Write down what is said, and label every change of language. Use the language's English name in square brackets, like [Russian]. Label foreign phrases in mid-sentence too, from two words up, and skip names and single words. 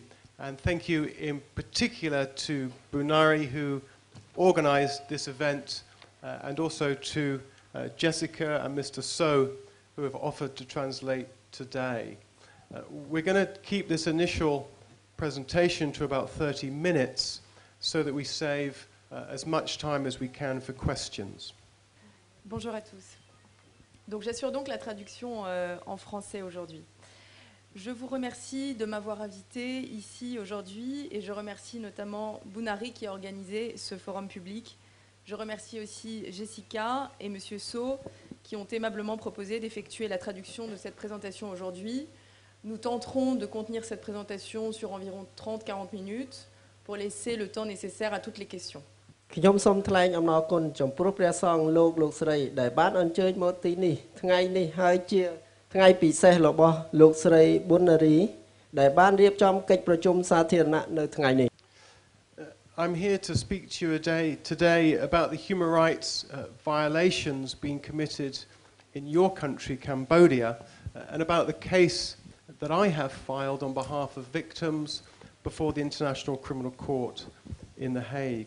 [English] And thank you in particular to Bunari, who organized this event, and also to Jessica and Mr. So, who have offered to translate today. We're going to keep this initial presentation to about 30 minutes so that we save as much time as we can for questions. [French] Bonjour à tous. Donc j'assure donc la traduction en français aujourd'hui. Je vous remercie de m'avoir invité ici aujourd'hui et je remercie notamment Bunari qui a organisé ce forum public. Je remercie aussi Jessica et Monsieur So qui ont aimablement proposé d'effectuer la traduction de cette présentation aujourd'hui. Nous tenterons de contenir cette présentation sur environ 30-40 minutes pour laisser le temps nécessaire à toutes les questions. [Khmer] ខ្ញុំសូមថ្លែងអំណរគុណចំពោះព្រះសង្ឃលោកស្រីដែលបានអញ្ជើញមកទីនេះថ្ងៃនេះហើយជាថ្ងៃពិសេសរបស់លោកស្រីប៊ុននារីដែលបានរៀបចំកិច្ចប្រជុំសាធារណៈនៅថ្ងៃនេះ [English] I'm here to speak to you today about the human rights violations being committed in your country, Cambodia, and about the case that I have filed on behalf of victims before the International Criminal Court in The Hague.